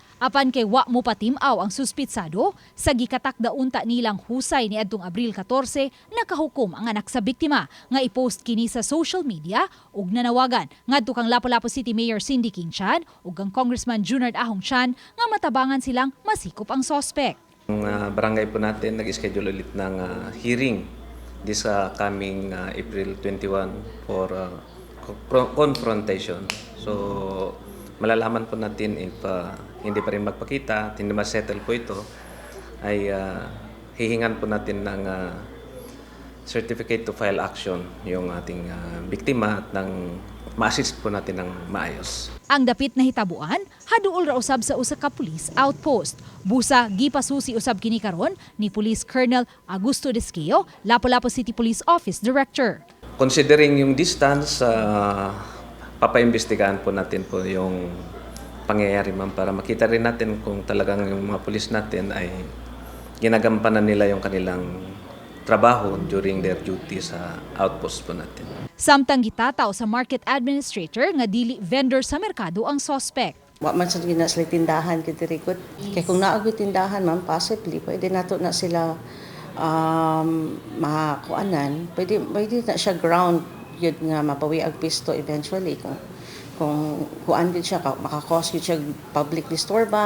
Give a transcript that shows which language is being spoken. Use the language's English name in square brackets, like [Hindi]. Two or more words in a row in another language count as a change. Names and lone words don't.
[Cebuano] Apan kay wa mo patimaw ang suspitsado, sa gikatakda unta nilang husay niadtong Abril 14, nakahukom ang anak sa biktima nga i-post kini sa [English] social media [Cebuano] ug nanawagan ngadto kang Lapu-Lapu City Mayor Cindy King-Chan ug ang Congressman Junard Ahong-Chan nga matabangan silang masikop ang sospek. [Filipino] Ang barangay po natin nag-schedule ulit ng hearing [English] this coming April 21 for confrontation. [Filipino] So malalaman po natin if hindi pa rin magpakita, hindi ma-settle po ito, ay hihingan po natin ng [English] certificate to file action [Filipino] yung ating biktima at ng ma-assist po natin ng maayos. [Cebuano] Ang dapit na hitabuan, haduol ra usab sa usa ka police outpost. Busa gipasusi usab kini karon ni Police Colonel Augusto Desqueo, Lapu-Lapu City Police Office Director. [Filipino] Considering yung distance, papaimbestigahan po natin po yung pangyayari ma'am para makita rin natin kung talagang yung mga pulis natin ay ginagampanan nila yung kanilang trabaho [English] during their duty [Filipino] sa outpost po natin. [Cebuano] Samtang gitataw sa market administrator nga dili vendor sa merkado ang sospek. Wa man sa gina sila tindahan kay dirikot. Kay kung naagi tindahan man possibly pwede nato na sila makakuanan. Pwede na siya ground yun nga mapawi ang pisto eventually kung kuan din siya makakos yun siya [English] public disturban.